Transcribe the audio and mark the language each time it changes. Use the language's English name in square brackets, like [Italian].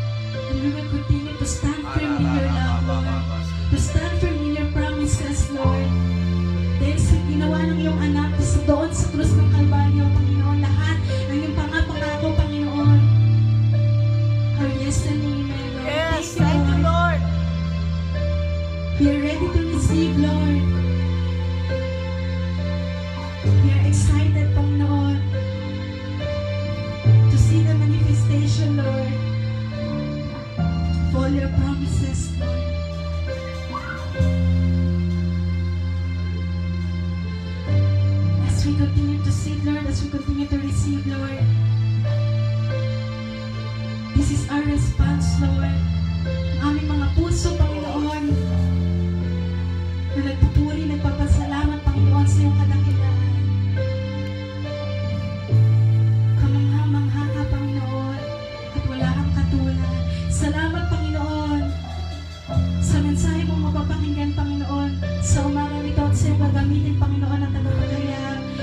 [English] And we will continue to stand firm in your love, Lord. To stand firm in your promises, Lord. [Filipino] Dahil sa ginawa ng iyong anak sa doon sa krus ng Kalbaryo, Panginoon, lahat ng iyong pangako, Panginoon, [English] are yes and amen, Lord. Yes, thank you, Lord. We are ready to receive, Lord. We are excited, Panginoon, to see the manifestation, Lord, of all your promises, Lord. As we continue to see, Lord, as we continue to receive, Lord, this is our response, Lord. [Filipino] Ang aming mga puso, Panginoon, na nagpupuri, nagpapasalamat, Panginoon, sa iyong kadakilaan. Kamangha-mangha ka, Panginoon, at wala kang katulad. Salamat, Panginoon, sa mensahe mong mapapakinggan, Panginoon, sa umaga nito at sa iyong gagamitin, Panginoon, at tagapagaya.